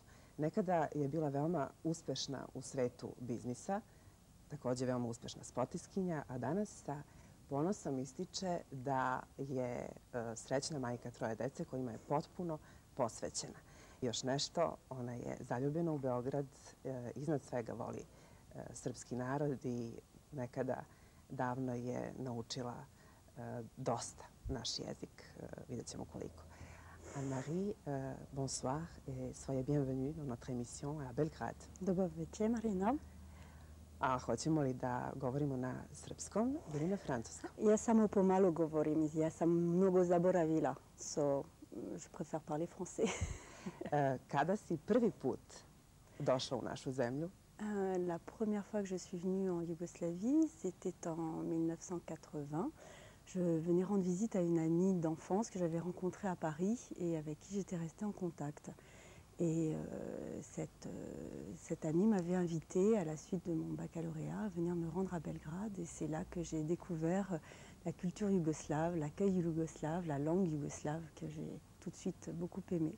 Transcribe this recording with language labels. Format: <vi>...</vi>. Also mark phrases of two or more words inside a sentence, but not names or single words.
<sr>Nekada je bila veoma uspešna u svetu biznisa, takođe veoma uspešna sportiskinja, a danas sa ponosom ističe da je srećna majka troje dece kojima je potpuno posvećena. Još nešto, ona je zaljubljena u Beograd, iznad svega voli srpski narod i nekada davno je naučila dosta naš jezik, vidjet ćemo koliko.</sr> <fr>Anne-Marie, bonsoir et soyez bienvenue dans notre émission à Belgrade.</fr> <sr>Dobro večer, Marina. A hoćemo li da govorimo na srpskom ili na francuskom? Ja samo pomalo govorim, ja sam mnogo zaboravila,</sr> <fr>so je préfère parler français.</fr> <sr>Kada si prvi put došla u našu zemlju?</sr> <fr>La première fois que je suis venue en Yougoslavie, c'était en 1980. Je venais rendre visite à une amie d'enfance que j'avais rencontrée à Paris et avec qui j'étais restée en contact. Et cette amie m'avait invitée à la suite de mon baccalauréat à venir me rendre à Belgrade et c'est là que j'ai découvert la culture yougoslave, l'accueil yougoslave, la langue yougoslave que j'ai tout de suite beaucoup aimée.</fr>